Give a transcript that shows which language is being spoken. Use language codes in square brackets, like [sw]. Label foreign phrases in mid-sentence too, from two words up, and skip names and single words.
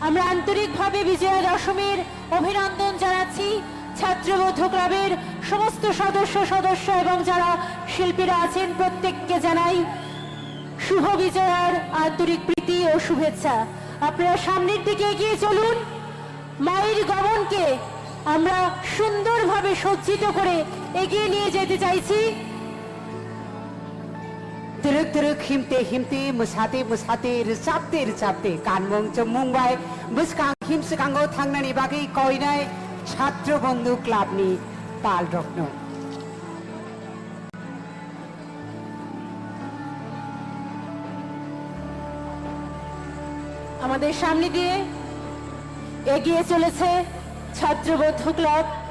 [bn] আমরা আন্তরিকভাবে বিজয়া দশমীর অভিনন্দন জানাচ্ছি ছাত্রবৌদ্ধ ক্লাবের সমস্ত সদস্য এবং যারা শিল্পীরা আছেন প্রত্যেককে জানাই শুভ বিজয়ার আন্তরিক প্রীতি ও শুভেচ্ছা। আপনারা সামনের দিকে এগিয়ে চলুন। মায়ের গমনকে আমরা সুন্দরভাবে সজ্জিত করে এগিয়ে নিয়ে যেতে চাইছি। [trp] Teruk teruk himte himte musate musate resapte resapte kanmong chemungbai buskang him sekango thangnani bagi koinai ছাত্র বন্ধু ক্লাব নি পাল রত্ন [bn] আমাদের সামনে দিয়ে এগিয়ে চলেছে ছাত্রবৌদ্ধ ক্লাব।